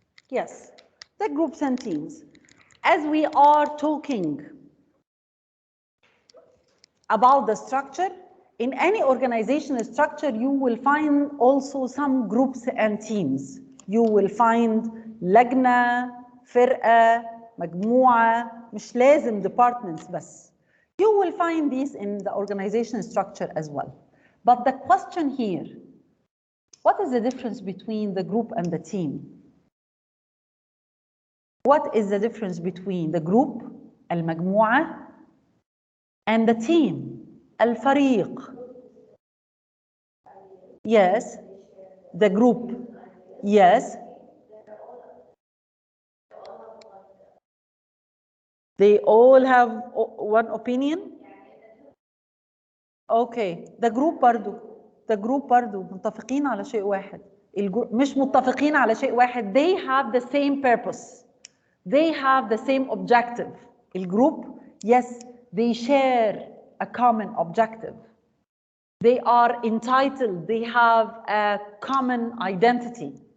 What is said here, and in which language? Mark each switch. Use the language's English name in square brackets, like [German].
[English] Yes, the groups and teams. As we are talking about the structure, in any organizational structure, you will find also some groups and teams. You will find [Arabic] لجنة, فرقة, مجموعة, مش لازم departments بس. [English] You will find these in the organizational structure as well. But the question here, what is the difference between the group and the team? What is the difference between the group, المجموعة, and the team, الفريق? Yes, the group, yes. They all have one opinion? Okay, the group [Arabic] برضو متفقين على شيء واحد. مش متفقين على شيء واحد. [English] They have the same purpose. They have the same objective. الجروب, yes, they share a common objective. They are entitled, they have a common identity.